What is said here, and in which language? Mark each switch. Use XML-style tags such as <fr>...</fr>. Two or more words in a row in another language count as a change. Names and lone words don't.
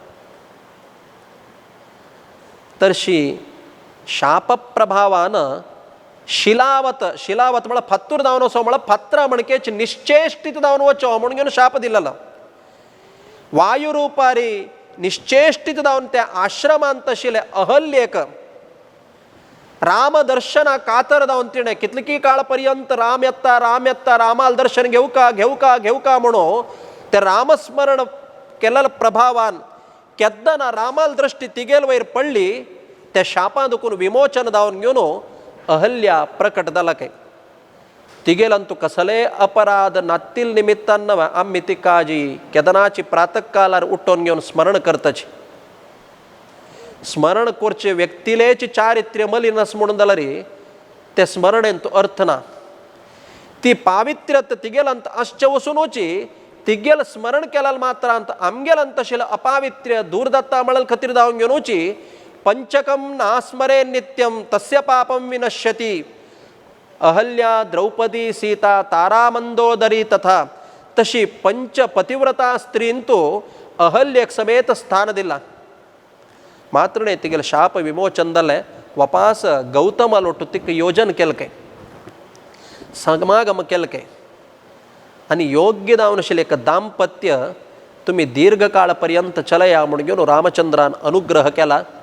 <kok>तरशी शाप प्रभावान शिलावत म्हळ्यार फात्तूर दावन वचो म्हळ्यार फात्रा म्हणकेच निश्चेष्टीत दावन वचो म्हणून घेवन शाप दिलेलो. वायुरूपारी निश्चेष्टित जावन त्या आश्रमांत आशिल्ले अहल्येक रामदर्शना कातर जावन तिणें कितलेकी काळ पर्यंत राम येता रामाल दर्शन घेऊ का म्हणून ते रामस्मरण केलेल्या प्रभावान केद्दाना रामाल दृष्टी तिगेल वयर पडली. त्या शापां दुखून विमोचन जावन घेवन अहल्या प्रकट जाला काय. तिगेलंतू कसले अपराध नातील निमित्तान आम्ही ती काजी केदनाची प्रातकालार उठोन घेवन स्मरण करताची. स्मरण करचे व्यक्तीलेची चारित्र्य मलिनस म्हणून जाल्यार ते स्मरणेंत अर्थ ना. ती पावित्र्यत तिगेलंत आसचे वचूनची तिगेल स्मरण केल्याल मात्रांत आमगेलंत आशिल्लें अपावित्र्य दूर जाता म्हणल खातीर जावन घेवनूची</kok> <sa>पंचकम नास्मरे नित्यम तस्य पापम विनश्यती.</sa> <kok>अहल्या द्रौपदी सीता तारा मंदोदरी तथा तशी पंचपतिव्रता स्त्रींतू अहल्येक समेत स्थान दिला. मात्र तिगेले शाप विमोचन जालें. वापास गौतमाल वटू तिक योजन केलें काय, समागम केलें काय आनी योग्य जावन आशिल्लें एक दाम्पत्य तुमी दीर्घ काळ पर्यंत चलया म्हणून घेवन रामचंद्रान अनुग्रह केला.</kok>